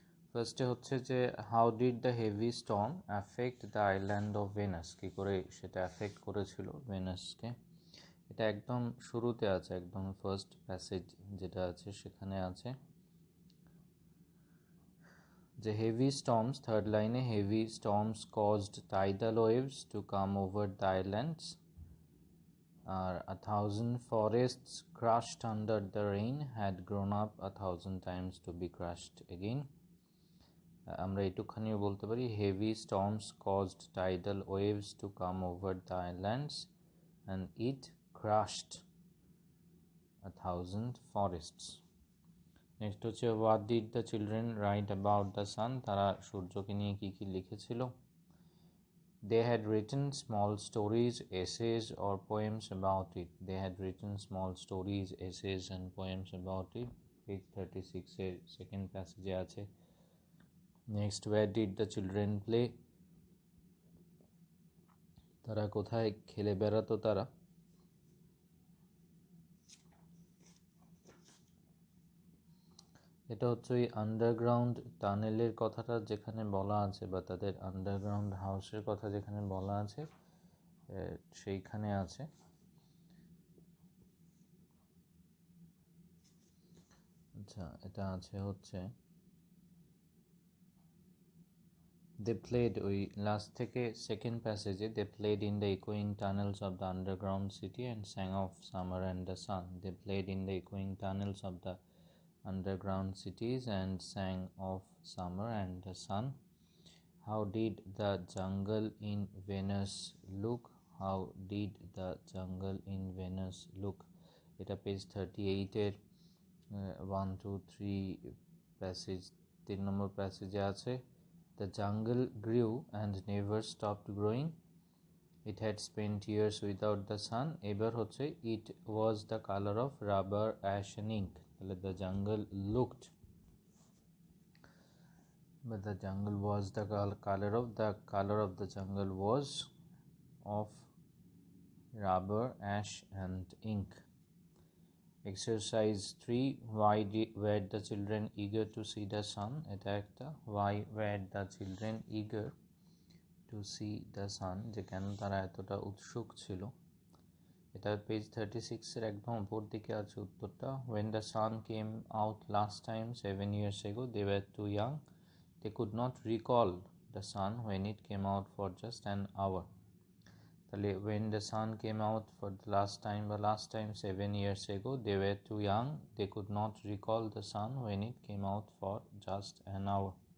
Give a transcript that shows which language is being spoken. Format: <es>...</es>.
<en>ফার্স্টে হচ্ছে যে how did the heavy storm affect the island of Venus,</en> <bn>কী করে সেটা অ্যাফেক্ট করেছিল ভেনাসকে। এটা একদম শুরুতে আছে, একদম ফার্স্ট প্যাসেজ যেটা আছে সেখানে আছে যে</bn> <en>Heavy storms, third লাইনে heavy storms caused tidal waves to come over the islands. আর 1,000 forests crushed under the rain had grown up 1,000 times to be crushed again.</en> <bn>আমরা এটুখানিও বলতে পারি</bn> <en>Heavy storms caused tidal waves to come over the islands and it crushed 1,000 forests. Next হচ্ছে what did the children write about the sun,</en> <bn>তারা সূর্যকে নিয়ে কী কী লিখেছিল।</bn> <en>They had written small stories, essays or poems about it. They had written small stories, essays and poems about it.</en> <bn>Page 36-এর second প্যাসেজে আছে। Next,</bn> <en>where did the children play,</en> <bn>তারা কোথায় খেলে বেড়াতো তারা। এটা হচ্ছে ওই আন্ডারগ্রাউন্ড টানেলের কথাটা যেখানে বলা আছে, বা তাদের আন্ডারগ্রাউন্ড হাউসের কথা যেখানে বলা আছে সেইখানে আছে।</bn> <en>আচ্ছা, এটা আছে হচ্ছে they played,</en> <bn>ওই লাস্ট থেকে second প্যাসেজে</bn> <en>they played in the echoing tunnels of the underground city and sang of summer and the sun. They played in the echoing tunnels of the underground cities and sang of summer and the sun. How did the jungle in Venus look? How did the jungle in Venus look?</en> <bn>এটা page 38-এর 1, 2, 3 passage, 3 নম্বর প্যাসেজে আছে।</bn> <en>The jungle grew and never stopped growing. It had spent years without the sun. এবার হচ্ছে it was the color of rubber, ash and ink. তাহলে the jungle looked, but the jungle was the color of the jungle was of rubber, ash and ink. Exercise 3, were the children eager to see the sun?</en> <bn>এটা একটা,</bn> <en>why were the children eager to see the sun,</en> <bn>যে কেন তারা এতটা উৎসুক ছিল। এটা page 36-এর একদম উপর দিকে আছে উত্তরটা।</bn> <en>when the sun came out last time 7 years ago they were too young, they could not recall the sun when it came out for just an hour. তাহলে when the sun came out for the last time 7 years ago they were too young, they could not recall the sun when it came out for just an hour.</en>